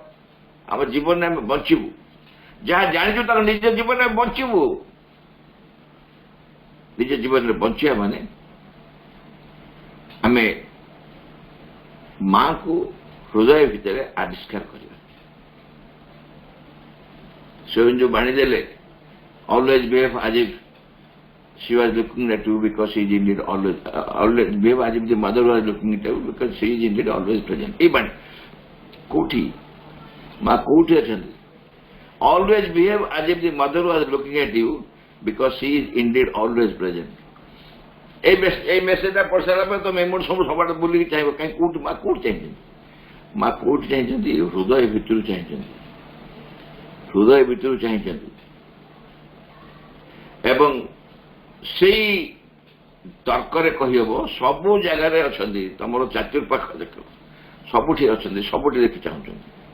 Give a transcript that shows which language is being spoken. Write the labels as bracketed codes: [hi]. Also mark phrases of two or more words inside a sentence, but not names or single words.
[or] ଆମ ଜୀବନରେ ଆମେ ବଞ୍ଚିବୁ, ଯାହା ଜାଣିଛୁ ତାର ନିଜ ଜୀବନରେ ବଞ୍ଚିବୁ। ନିଜ ଜୀବନରେ ବଞ୍ଚିବା ମାନେ ଆମେ ମାଙ୍କୁ ହୃଦୟ ଭିତରେ ଆବିଷ୍କାର କରିବା। ସ୍ୱୟଂ ଯୋଉ ବାଣୀ ଦେଲେ, [en] always behave as if she was looking at you because she is indeed always behave as if the mother was looking at you because she is indeed always present। [or] এই ବାଣୀ କୋଉଠି ମା କୋଉଠି ଅଛନ୍ତି? [en] always behave as if the mother was looking at you because she is indeed always present। [or] এই ମେସେଜଟା ପଢି ସାରିଲା ପରେ ତମେ ଏମୋଟ ସବୁ ସବୁଆଡେ ବୁଲିକି ଚାହିଁବ, କାହିଁ କୋଉଠି ମା କୋଉଠି ଚାହିଁଛନ୍ତି? ମା କୋଉଠି ଚାହିଁଛନ୍ତି? ହୃଦୟ ଭିତରୁ ଚାହିଁଛନ୍ତି, ହୃଦୟ ଭିତରୁ ଚାହିଁଛନ୍ତି। ଏବଂ ସେଇ ତର୍କରେ କହିହେବ ସବୁ ଜାଗାରେ ଅଛନ୍ତି, ତମର ଚାତୁର୍ପାଖ ଦେଖ, ସବୁଠି ଅଛନ୍ତି, ସବୁଠି ଦେଖି ଚାହୁଁଛନ୍ତି।